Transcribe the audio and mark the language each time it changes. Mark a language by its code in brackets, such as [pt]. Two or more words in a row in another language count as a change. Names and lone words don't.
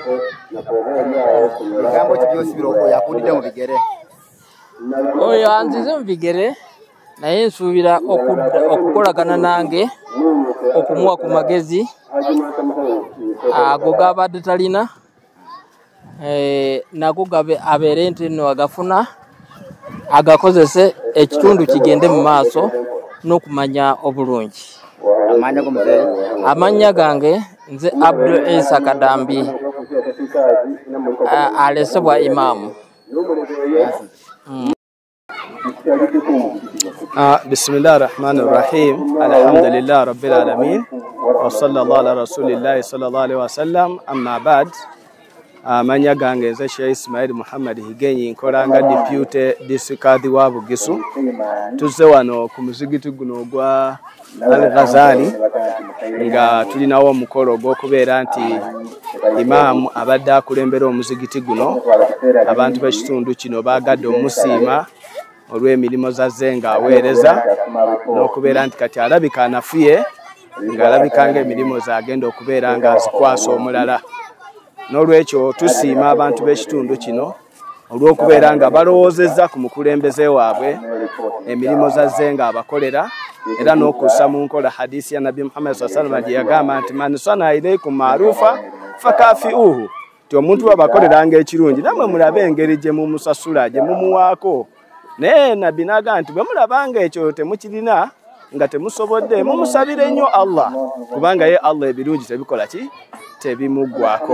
[lg] Oyo anzize mu bigere naye nsuubira okukolagana nange okumuwa ku magezi ago gabadde talina nago abeere nti nno agafuna agakozese ekitundu kigende mu maaso n'okumanya obulungi. Amannya gange nze Abdul Isa Kadambi alesebwa imaamu. [ar] بسم الله الرحمن الرحيم. الحمد لله رب العالمين وصلى الله على رسول الله صلى الله عليه وسلم. أما بعد. [lg] Amanya gange nze Sheikh Ismail Muhammad Higenyi nkolanga [en] deputy district [lg] wa Bugisu. Tuzze wano ku muzigiti guno gwa Al-Ghazali nga tulinawo omukolo gw'okubeera nti imaamu abadde akulembera omuzigiti guno abantu b'ekitundu kino baagadde omusiima olw'emirimu zazze ng'aweereza n'okubeera nti kati alabika anafuye ng'alabika ng'emirimu zagenda okubeera nga azikwasa omulala. N'olwekyo tusiima abantu b'ekitundu kino olw'okubeera nga balowoozezza ku mukulembeze waabwe emirimu zazze ng'abakolera era n'okussa mu nkola hadisi ya Nabi Muhammad [ar] صلى الله عليه وسلم [lg] gye yagamba nti [ar] من صنع إليكم معروفا فكافئوه, [lg] ti omuntu babakolera ng'ekirungi nammwe mulabe engeri gye mumusasula gye mumuwaako. Naye Nabbi n'agamba nti bwe mulabanga ekyo temukirina nga temusobodde mumusabire nnyo Allah kubanga ye Allah ebirungi tebikola ki tebimuggwako.